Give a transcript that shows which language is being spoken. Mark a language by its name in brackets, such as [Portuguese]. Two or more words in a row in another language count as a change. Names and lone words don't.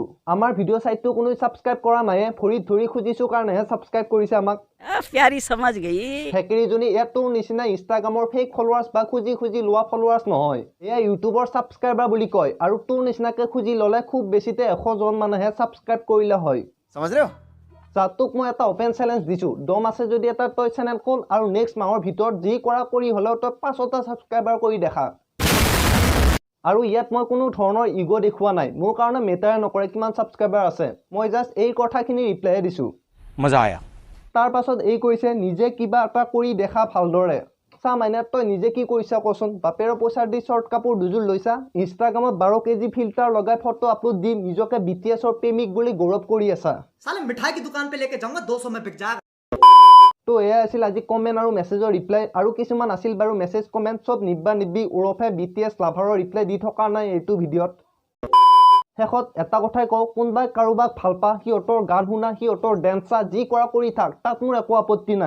[Assamese] আমাৰ ভিডিঅ' চাইটটো কোনো ছাবস্ক্ৰাইব কৰা নাই, ভৰিত ধৰি খুজিছোঁ কাৰণেহে ছাবস্ক্ৰাইব কৰিছে আমাক। প্যাৰি সমাজ গই ফেকেৰিজনী ইয়াতো নিচিনা ইনষ্টাগ্ৰামৰ [English] fake followers [Assamese] বা খুজি লোৱা ফলোৱাৰ্ছ নহয়, এয়া ইউটিউবৰ ছাবস্ক্ৰাইবাৰ বুলি কয়। আৰু তোৰ নিচিনাকৈ খুজি ল'লে খুব বেছিতে 100 জন মানুহে ছাবস্ক্ৰাইব কৰিলে হয়। [Hindi] समझ रहे हो? [Assamese] তোক মই এটা [English] open challenge [Assamese] দিছোঁ, দম আছে যদি এটা তই চেনেল খোল আৰু নেক্সট মাহৰ ভিতৰত যি কৰা কৰি হ'লেও তই 500টা ছাবস্ক্ৰাইবাৰ কৰি দেখা। আৰু ইয়াত মই কোনো ধৰণৰ ইগ' দেখুওৱা নাই, মোৰ কাৰণে মেটাৰ নকৰে কিমান ছাবস্ক্ৰাইবাৰ আছে। মই জাষ্ট এই কথাখিনি ৰিপ্লাই দিছোঁ। [Hindi] मजा आया। [Assamese] তাৰ পাছত এই কৈছে নিজে কিবা এটা কৰি দেখা ভালদৰে। চা মাইনা তই নিজে কি কৰিছা কচোন? বাপেৰৰ পইচা দি শ্বৰ্ট কাপোৰ দুযোৰ লৈছা, ইনষ্টাগ্ৰামত 12 কেজি ফিল্টাৰ লগাই ফটো আপলোড দি নিজকে BTSৰ প্ৰেমিক বুলি গৌৰৱ কৰি আছা। [Hindi] साले मिठाई की दुकान पे लेके जाऊंगा 200 में बिक जाएगा। [Assamese] তো এয়া আছিল আজি কমেণ্ট আৰু মেছেজৰ ৰিপ্লাই। আৰু কিছুমান আছিল বাৰু মেছেজ কমেণ্ট, চব নিব্বা ওৰফে BTS লাভাৰৰ ৰিপ্লাই দি থকা নাই এইটো ভিডিঅ'ত। শেষত এটা কথাই কওঁ, কোনোবাই কাৰোবাক ভাল পা, সিহঁতৰ গান শুনা, সিহঁতৰ ডেন্স চা, যি কৰা কৰি থাক, তাত মোৰ একো আপত্তি নাই।